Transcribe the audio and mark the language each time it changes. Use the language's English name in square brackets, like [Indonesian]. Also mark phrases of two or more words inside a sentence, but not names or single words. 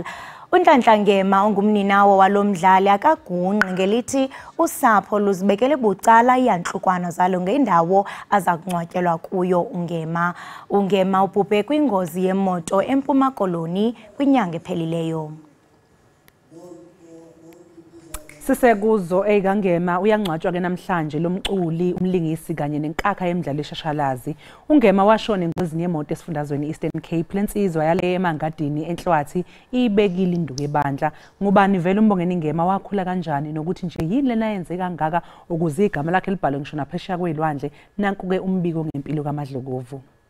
[Xhosa] Unhlanhla Ngema ongumninawo walomdlali akagungqi ngelithi usapho luzibekele bucala iyanhlukwana zalo ngendawo aza kungcwatyelwa kuyo uNgema. uNgema ubhubhe kwingozi yemoto eMpuma Koloni kwinyanga ephelileyo. [Zulu] Sisekuzo eKangema uyangcwatshwa ke namhlanje lomculi umlingisi kanye nenkakha yemidlalo eshashalazi. uNgema washona engozini yemoto esifundazweni Eastern Cape lensizwa yale emangadini enhlwathi ibekile induku ebandla. Ngubani vele umbongeni Ngema wakhula kanjani nokuthi nje yini lena yenze kangaka ukuze igama lakhe libhalwe ngisho naphesheya kwelwandle nanku ke umbiko ngempilo kaMadlokovu.